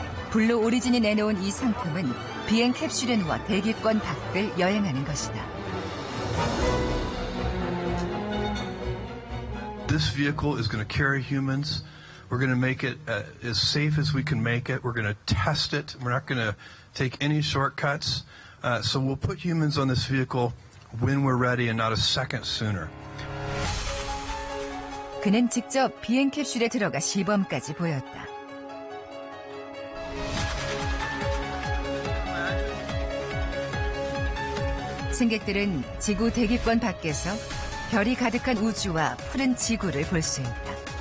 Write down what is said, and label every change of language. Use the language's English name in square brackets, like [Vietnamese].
[Korean] 블루 오리진이 내놓은 이 상품은 비행 캡슐에 누워 대기권 밖을 여행하는 것이다. [English] This vehicle is going to carry humans. We're going to make it as safe as we can make it. We're going to test it. We're not going to take any shortcuts. So we'll put humans on this vehicle when we're ready and not a second sooner. [Korean] 그는 직접 비행 캡슐에 들어가 시범까지 보였다. 승객들은 지구 대기권 밖에서 별이 가득한 우주와 푸른 지구를 볼 수 있다.